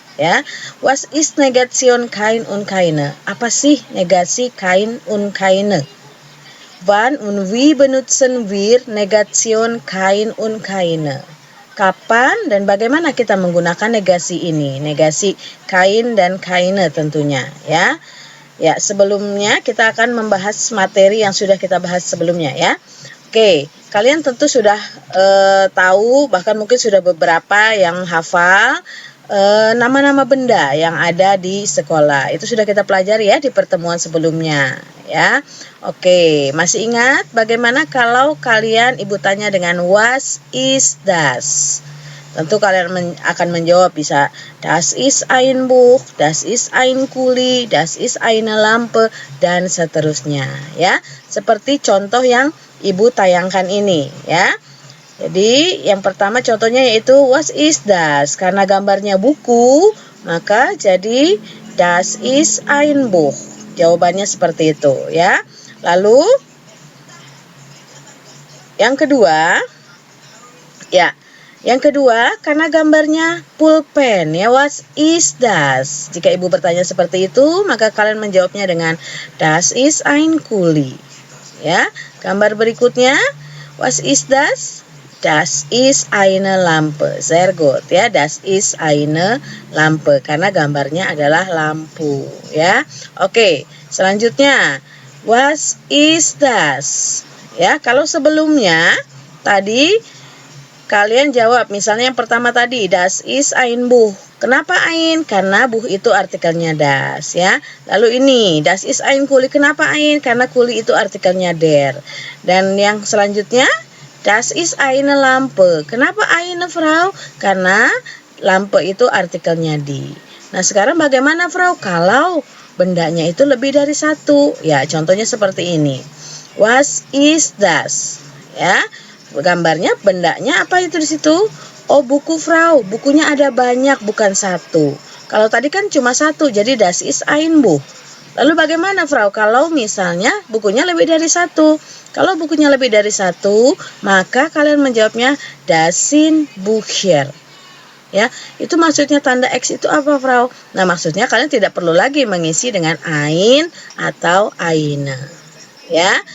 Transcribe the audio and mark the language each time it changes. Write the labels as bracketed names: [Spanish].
[German] Ya, was ist Negation kein und keine? [Indonesian] Apa sih negasi kein und keine? [German] Wann und wie benutzen wir Negation kein und keine? [Indonesian] Kapan dan bagaimana kita menggunakan negasi ini? Negasi kein dan keine tentunya, ya. Ya, sebelumnya kita akan membahas materi yang sudah kita bahas sebelumnya ya. Oke, kalian tentu sudah tahu, bahkan mungkin sudah beberapa yang hafal nama-nama benda yang ada di sekolah. Itu sudah kita pelajari ya di pertemuan sebelumnya ya. Oke, masih ingat bagaimana kalau kalian ibu tanya dengan was is das? Tentu kalian akan menjawab bisa [German] das ist ein Buch, das ist ein Kuli, das ist eine Lampe, [Indonesian] dan seterusnya ya. Seperti contoh yang ibu tayangkan ini ya. Jadi yang pertama contohnya yaitu [German] was ist das? [Indonesian] Karena gambarnya buku, maka jadi [German] das ist ein Buch. [Indonesian] Jawabannya seperti itu ya. Lalu yang kedua ya. Yang kedua, karena gambarnya pulpen, ya, what is das? Jika ibu bertanya seperti itu, maka kalian menjawabnya dengan [German] das ist ein Kuli. [Indonesian] Ya, gambar berikutnya, what is das? [German] Das ist eine Lampe. Sehr gut, ya, das ist eine Lampe [Indonesian] karena gambarnya adalah lampu, ya. Oke, selanjutnya, was is das? Ya, kalau sebelumnya tadi kalian jawab, misalnya yang pertama tadi, [German] das ist ein Buch. [Indonesian] Kenapa ein? Karena buh itu artikelnya das ya. Lalu ini, [German] das ist ein Kuli. [Indonesian] Kenapa ein? Karena kuli itu artikelnya der. Dan yang selanjutnya, [German] das ist eine Lampe. [Indonesian] Kenapa eine Frau? Karena lampe itu artikelnya di. Nah sekarang bagaimana Frau? Kalau bendanya itu lebih dari satu. Ya contohnya seperti ini. [German] Was is das? [Indonesian] Ya. Gambarnya, bendanya apa itu di situ? Oh, buku Frau. Bukunya ada banyak, bukan satu. Kalau tadi kan cuma satu, jadi [German] das ist ein Buch. [Indonesian] Lalu bagaimana Frau? Kalau misalnya bukunya lebih dari satu. Kalau bukunya lebih dari satu, maka kalian menjawabnya [German] das sind Bücher. [Indonesian] Ya, itu maksudnya tanda X itu apa Frau? Nah, maksudnya kalian tidak perlu lagi mengisi dengan ein atau eine. Ya.